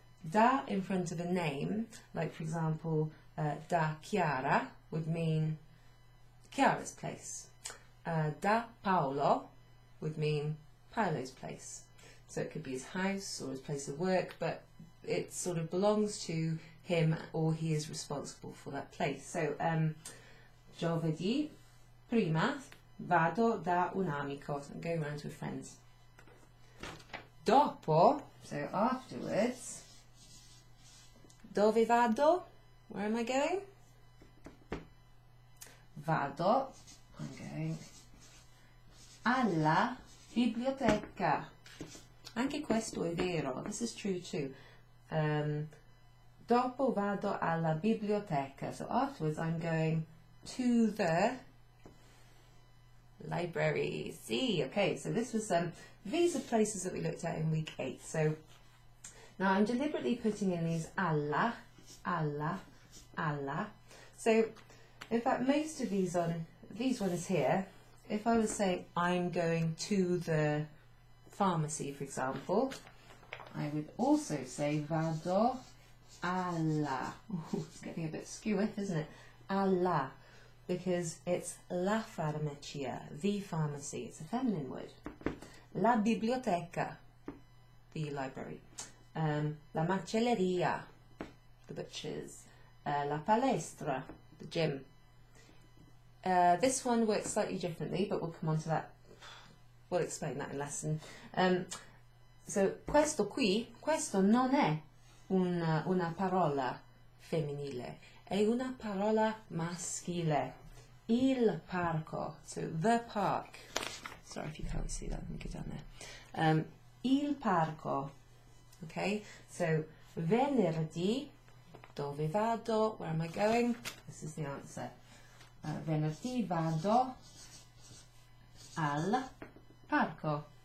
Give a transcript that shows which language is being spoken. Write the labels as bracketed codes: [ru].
[en] Da in front of a name, like for example, da Chiara would mean Chiara's place. Da Paolo would mean Paolo's place. So it could be his house or his place of work, but it sort of belongs to him or he is responsible for that place. [it] So giovedì, prima, vado da un amico. [en] So I'm going round to a friend's. Dopo, so afterwards, [it] dove vado? [en] Where am I going? [it] Vado, [en] I'm going [it] alla biblioteca. Anche questo è vero. [en] This is true too. [it] Dopo vado alla biblioteca. [en] So afterwards I'm going to the library. See, okay, so this was these are places that we looked at in week 8. So now I'm deliberately putting in these alla, alla, alla. So in fact most of these ones here, if I was saying I'm going to the pharmacy, for example, I would also say [it] vado alla. [en] Ooh, it's getting a bit skewy, isn't it? Alla, because it's la farmacia, the pharmacy. It's a feminine word. La biblioteca, the library. La macelleria, the butchers. La palestra, the gym. This one works slightly differently, but we'll come on to that. We'll explain that in lesson. [it] So questo qui, questo non è una parola femminile, è una parola maschile. Il parco, [en] so the park. Sorry if you can't see that, let me go down there. Il parco, okay? [it] So venerdì, dove vado? [en] Where am I going? This is the answer. [it] Venerdì vado al parco.